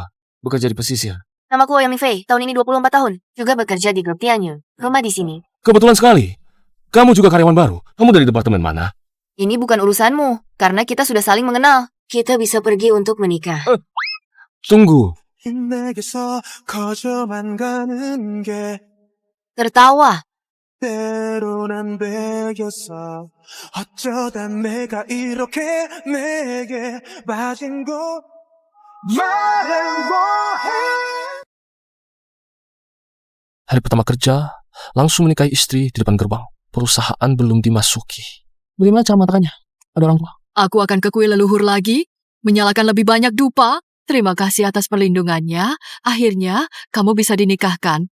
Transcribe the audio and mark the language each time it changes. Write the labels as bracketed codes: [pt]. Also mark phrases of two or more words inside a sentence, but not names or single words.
[id] Bekerja di pesisir. Namaku Ouyang Mingfei, tahun ini 24 tahun. Juga bekerja di grup Tianyun. Rumah di sini. Kebetulan sekali. Kamu juga karyawan baru. Kamu dari departemen mana? Ini bukan urusanmu, karena kita sudah saling mengenal. Kita bisa pergi untuk menikah. Tunggu. [ko] 내게서 거저만 가는 게 [id] Tertawa. [ko] 때론 안 되겠어 어쩌다 내가 이렇게 내게 빠진 거 말해 뭐해 [id] Hari pertama kerja, langsung menikahi istri di depan gerbang. Perusahaan belum dimasuki. Bagaimana cara mengatakannya? Ada orang tua. Aku akan ke kue leluhur lagi, menyalakan lebih banyak dupa. Terima kasih atas perlindungannya. Akhirnya, kamu bisa dinikahkan.